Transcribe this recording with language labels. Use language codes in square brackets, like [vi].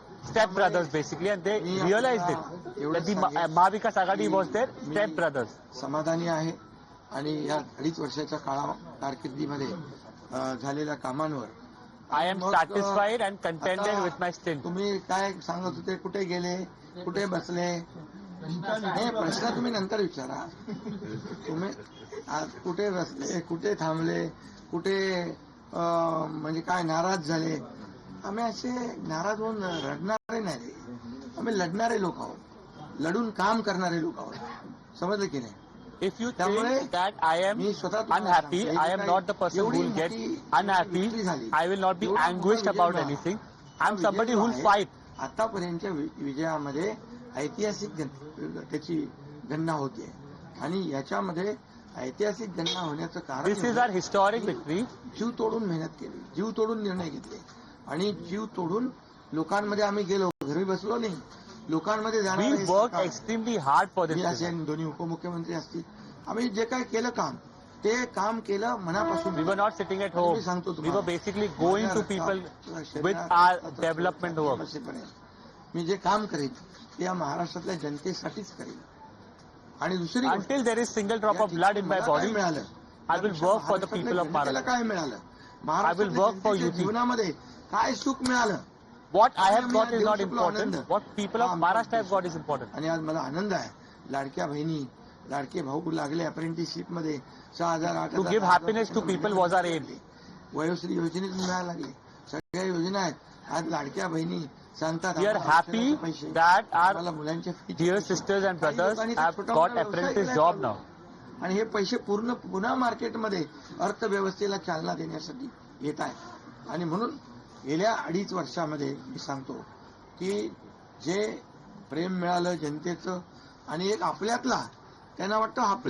[en] step brothers basically, and they realized it that the Mahavikas Aghadi was their step brothers. [mr] समाधानी आहे आणि या 2.5 वर्षाच्या कारकिर्दीमध्ये झालेल्या कामांवर [en] I am satisfied and contented with my stint. [mr] तुम्ही काय सांगत होते, कुठे गेले, कुठे बसले, हे प्रश्न तुम्ही नंतर विचारा. तुम्ही कुठे बसले, कुठे थांबले, कुठे म्हणजे काय नाराज झाले. आम्ही असे नाराज होऊन रडणारे नाही, आम्ही लढणारे लोक आहोत, लढून काम करणारे लोक आहोत. समजलं की नाही? [en] If you think that I am unhappy, I am not the person who will get unhappy. I will not be anguished about anything. I am somebody who will fight. [mr] आतापर्यंतच्या विजयामध्ये ऐतिहासिक त्याची गणना होते आणि याच्यामध्ये ऐतिहासिक गणना होण्याचं कारण [en] This is our historic victory. [mr] जीव तोडून मेहनत केली, जीव तोडून निर्णय घेतले आणि जीव तोडून लोकांमध्ये आम्ही गेलो, घरी बसलो नाही, लोकांमध्ये [en] We worked extremely hard for this. [mr] दोन्ही उपमुख्यमंत्री असतील, आम्ही जे काय केलं काम, ते काम केलं मनापासून. [en] We were not sitting at home. We were basically going to people with our development work. [mr] मी जे काम करेन ते या महाराष्ट्रातल्या जनतेसाठीच करेन. आणि दुसरी [en] Until there is single drop of blood in my body, [mr] मिळालं, [en] I will work for the people of Maharashtra. [mr] काय मिळालं, [en] I will work for you. [mr] जीवनामध्ये काय सुख मिळालं, [en] What I have got is not important. What people of Maharashtra have got is important. [mr] आणि आज मला आनंद आहे, लाडक्या बहिणी, लाडके भाऊ लागले अप्रेंटिसशिप मध्ये 6,000 [en] To give happiness to people was our aim. [mr] वयोश्री योजनेत मिळायला लागले, सगळ्या योजना आहेत. आज लाडक्या बहिणी सांगतात [en] We are happy that our [mr] मुलांच्या [en] dear sisters and brothers have got apprentice job now. [mr] आणि हे पैसे पुन्हा मार्केटमध्ये अर्थव्यवस्थेला चालना देण्यासाठी येत आहे. आणि म्हणून गेल्या 2.5 वर्षामध्ये मी सांगतो की जे प्रेम मिळालं जनतेचं आणि एक आपल्यातला, त्यांना वाटतं